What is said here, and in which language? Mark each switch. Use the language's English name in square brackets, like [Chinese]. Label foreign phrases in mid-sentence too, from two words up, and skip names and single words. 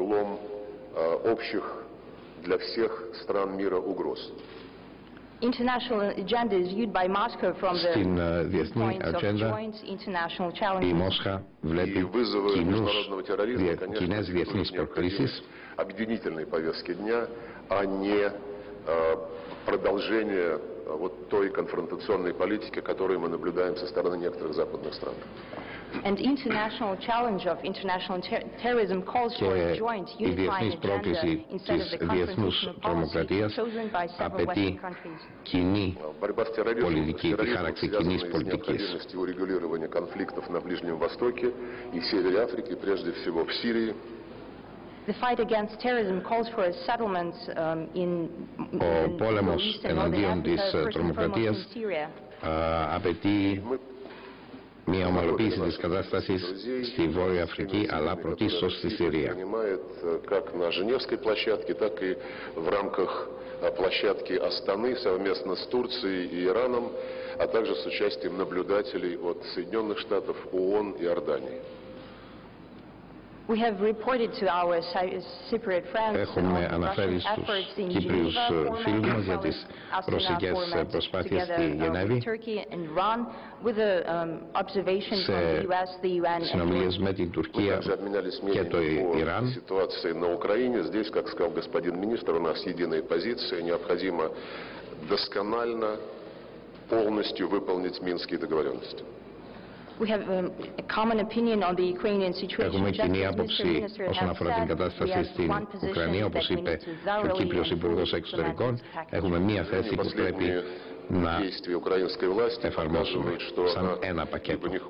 [Greek] Στην διεθνή ατζέντα η Μόσχα βλέπει κοινές διεθνείς προκλήσεις [Russian] объединительной повестки дня, а не продолжение вот той конфронтационной политики, которую мы наблюдаем со стороны некоторых западных стран. [Greek] Και η διεθνής πρόκληση της διεθνούς τρομοκρατίας απαιτεί κοινή πολιτική, τη χάραξη κοινής πολιτικής. Ο πόλεμος εναντίον της τρομοκρατίας απαιτεί μια ομαλοποίηση της κατάστασης στη Βόρεια Αφρική, αλλά πρωτίστως στη Συρία. [Russian] Площадки Астаны совместно с Турцией и Ираном, а также с участием наблюдателей от Соединенных Штатов, ООН и Иордании. [Greek] Έχουμε αναφέρει στους Κύπριους φίλους μας για τις ρωσικές προσπάθειες στη Γενέβη σε συνομιλίες με την Τουρκία και το Ιράν. [Russian] Ситуация на Украине, здесь, как сказал господин министр, у нас единая позиция, необходимо досконально, полностью выполнить Минские договоренности. [Greek] Έχουμε κοινή άποψη όσον αφορά την κατάσταση στην Ουκρανία, όπως είπε και ο Κύπριος Υπουργός Εξωτερικών. Έχουμε μία θέση που πρέπει να εφαρμόσουμε σαν ένα πακέτο.